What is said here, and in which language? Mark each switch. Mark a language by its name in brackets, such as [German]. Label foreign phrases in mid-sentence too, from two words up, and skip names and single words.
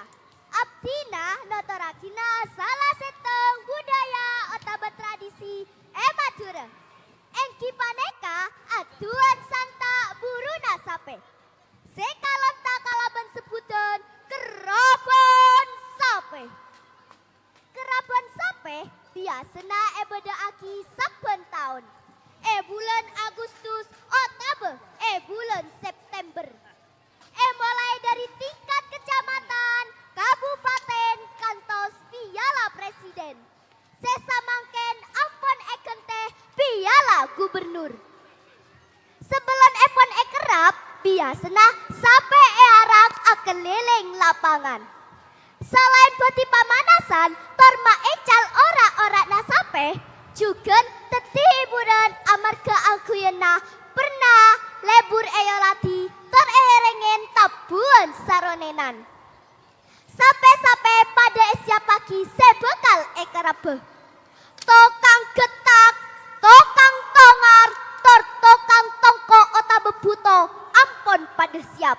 [Madurese] Abdina notorakina salah setong budaya otabe tradisi ematura. Engki paneka aduan santa buruna sape. Sekalonta kalaban sebutan kerabon sape. Kerabon sape biasana ebeda aki saben tahun. Bulan Agustus otabe bulan September. [Indonesian] Mulai dari tingkat kecamatan, [Madurese] kabupaten, kantos piala presiden. Sesamangken ampon eken teh piala gubernur. Sebelum epon ekerap, biasana sape arak akeliling lapangan. Selain peti pamanasan, torma ecal ora-ora nasape, juga teti hiburan amarga aguyena pernah lebur eyolati tor eherengen tabuan saronenan. Sape-sape pada esya pagi sebekal ekarabe. Tokang getak, tokang tongar, tokang tongko otabe buto, ampon pada siap.